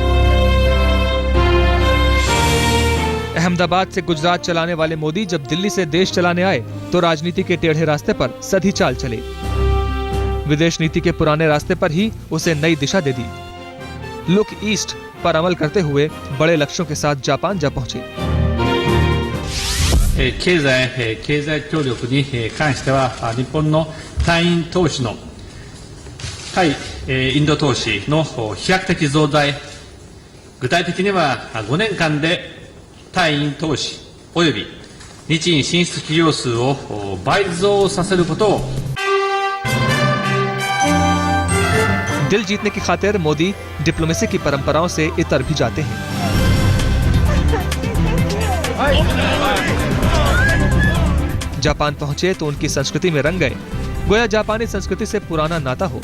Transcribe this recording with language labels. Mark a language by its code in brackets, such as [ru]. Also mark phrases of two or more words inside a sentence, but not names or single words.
[hi] अहमदाबाद से गुजरात चलाने वाले मोदी जब दिल्ली से देश चलाने आए तो राजनीति के टेढ़े रास्ते पर सधी चाल चले। विदेश नीति के पुराने रास्ते पर ही उसे नई दिशा दे दी। [en] Look East [hi] पर अमल करते हुए बड़े लक्ष्यों के साथ जापान जा पहुंचे। [ja] 経済協力に関しては日本の隊員投資の対インド投資の飛躍的増大、具体的には5年間で対インド投資および日印進出企業数を倍増させることを [hi] दिल जीतने की खातिर मोदी डिप्लोमेसी की परंपराओं से इतर भी जाते हैं। जापान पहुंचे तो उनकी संस्कृति में रंग गए, गोया जापानी संस्कृति से पुराना नाता हो।